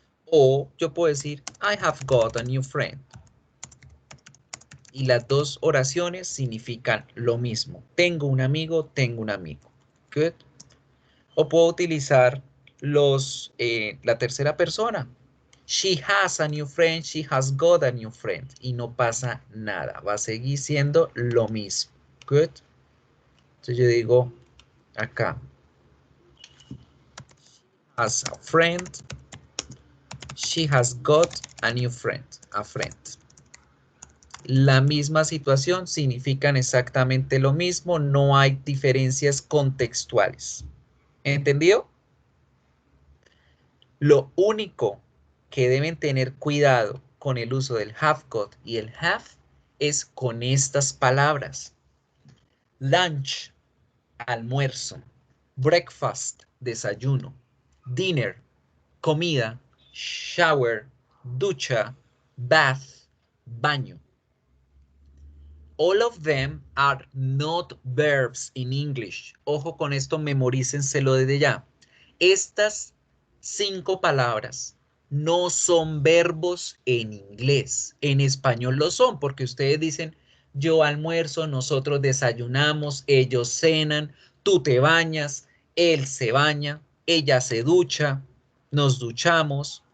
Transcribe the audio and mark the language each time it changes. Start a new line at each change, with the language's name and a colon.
Spanish: O yo puedo decir,
English: I have got a new friend.
Spanish: Y las dos oraciones significan lo mismo. Tengo un amigo, tengo un amigo.
English: Good.
Spanish: O puedo utilizar la tercera persona.
English: She has a new friend, she has got a new friend.
Spanish: Y no pasa nada. Va a seguir siendo lo mismo.
English: Good.
Spanish: Entonces yo digo acá.
English: Has a friend. She has got a new friend. A friend.
Spanish: La misma situación, significan exactamente lo mismo, no hay diferencias contextuales. ¿Entendido? Lo único que deben tener cuidado con el uso del have got y el have es con estas palabras. Lunch, almuerzo. Breakfast, desayuno. Dinner, comida. Shower, ducha. Bath, baño.
English: All of them are not verbs in English.
Spanish: Ojo con esto, memorícenselo desde ya. Estas 5 palabras no son verbos en inglés. En español lo son, porque ustedes dicen, yo almuerzo, nosotros desayunamos, ellos cenan, tú te bañas, él se baña, ella se ducha, nos duchamos.